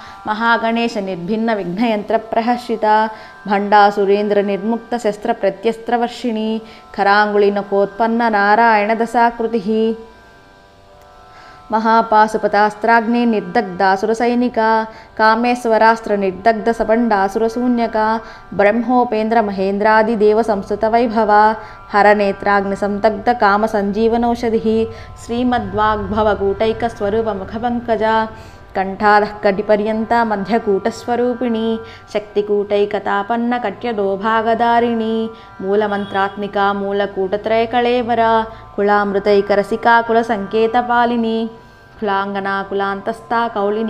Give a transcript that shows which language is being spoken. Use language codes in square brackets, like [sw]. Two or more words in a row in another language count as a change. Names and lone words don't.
[sa] महागणेशनिर्भिन्नविघ्नयन्त्रप्रहर्षिता भण्डासुरेन्द्रनिर्मुक्तशस्त्रप्रत्यस्त्रवर्षिणी खराङ्गुलिनकोत्पन्ननारायणदशाकृतिः महापाशुपतास्त्राग्ने निर्दग्धासुरसैनिका कामेश्वरास्त्रनिर्दग्धसपण्डासुरशून्यका ब्रह्मोपेन्द्रमहेन्द्रादिदेवसंस्तुतवैभवा हरनेत्राग्निसंदग्धकामसञ्जीवनौषधिः श्रीमद्वाग्भवकूटैकस्वरूपमुखपङ्कजा కంఠాదః కటిపర్యంత మధ్యకూటస్వరూపిణి శక్తికూటైకతాపన్న కట్యదోభాగదారిణి మూలమంత్రాత్మికా మూలకూటత్రయకళేవర కులామృతైకరసికా కులసంకేతపాలిని కులాంగనా కులాంతస్థా కౌళినీ